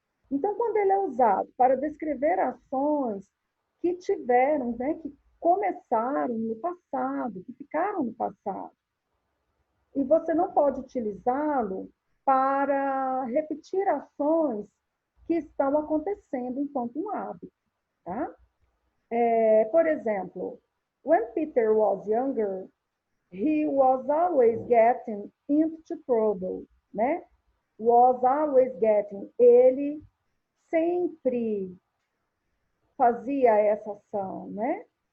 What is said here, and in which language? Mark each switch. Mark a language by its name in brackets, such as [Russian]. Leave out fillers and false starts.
[Portuguese] Então, quando ele é usado para descrever ações que tiveram, né, que começaram no passado, que ficaram no passado, e você não pode utilizá-lo para repetir ações que estão acontecendo enquanto um hábito, tá? Por exemplo, [English] when Peter was younger, he was always getting into trouble, né? Was always getting. [Portuguese] Ele sempre fazia essa ação, né?